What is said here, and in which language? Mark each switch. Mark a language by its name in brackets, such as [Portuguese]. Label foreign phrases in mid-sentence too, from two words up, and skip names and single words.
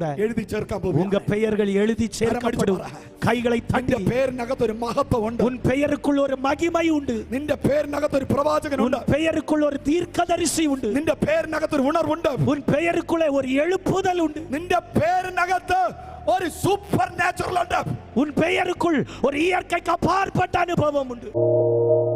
[Malayalam] എഴുതി ചേർക്കാൻ [Tamil] உங்க [Malayalam] പോകും. [Tamil] பெயர்கள் எழுதி சேர்க்கப்படும். கைகளை தட்டி, [Malayalam] നിന്റെ പേരിനകത്ത് ഒരു മഹത്വം ഉണ്ട്. [Tamil] உன் பெயருக்குள் ஒரு மகிமை உண்டு. [Malayalam] നിന്റെ പേരിനകത്ത് ഒരു [Tamil] உன் [Malayalam] പ്രവാചകനുണ്ട്. [Tamil] பெயருக்குள் ஒரு தீர்க்கதரிசி உண்டு. [Malayalam] നിന്റെ പേരിനകത്ത് ഒരു ഉണർവുണ്ട്. [Tamil] உன் பெயருக்குள்ளே ஒரு எழுப்புதல் உண்டு. [Malayalam] നിന്റെ പേരിനകത്ത് ഒരു [English] super natural [Malayalam] ഉണ്ട്. [Tamil] உன் பெயருக்குள் ஒரு இயற்கைக்கு அப்பாற்பட்ட அனுபவம் உண்டு.